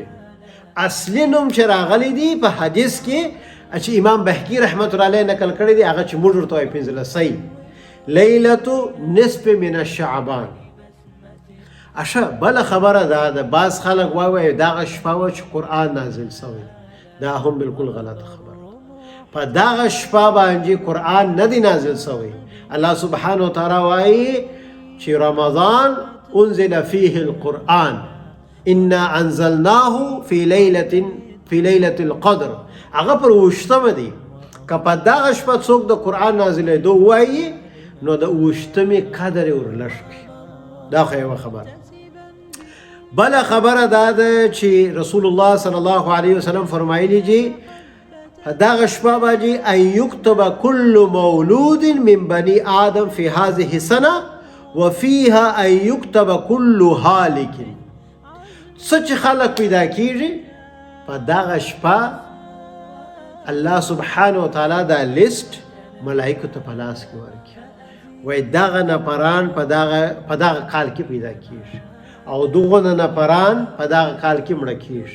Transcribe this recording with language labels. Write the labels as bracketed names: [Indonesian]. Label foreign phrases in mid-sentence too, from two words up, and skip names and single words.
[Pashto] اصلي نوم چې راغلي دي په حدیث کې چې امام بهقي رحمت الله علیه نقل کړی دی، هغه چې موږ ورته وایو 15 [Arabic] لیلة نصف من الشعبان. [Pashto] اشه بل خبره ده بعض خلک وایي دغه شپه و چې قرآن نازل شوی، دا هم بالکل غلط خبره. په دغه شپه باندې قرآن نه دی نازل شوی. الله سبحانه وتعالی وایي چې [Arabic] رمضان انزل فيه القرآن انا انزلناه في ليلة القدر. [Pashto] هغه پر وشتمه دی. که په دغه شپه څوک د قرآن نازلېدو وایي نو د وشتمې قدر یې ورلږ کړي. دا خو یوه خبره. بله خبره دا ده چې رسول الله صلی الله علیه وسلم فرمایلی دي دغه شپه باندې [Arabic] ان یکتب کل مولود من بني آدم فی هذه السنه وفيها ان یکتب کل هالک. [Pashto] څه چې خلک پیدا کیږي په دغه شپه الله سبحانه وتعالی دا لیست ملائکو ته په لاس کې ورکړي، وایي دغه نفران په دغه کال کې پیدا کیږي او دغه نفران په دغه کال کې مړه کیږي.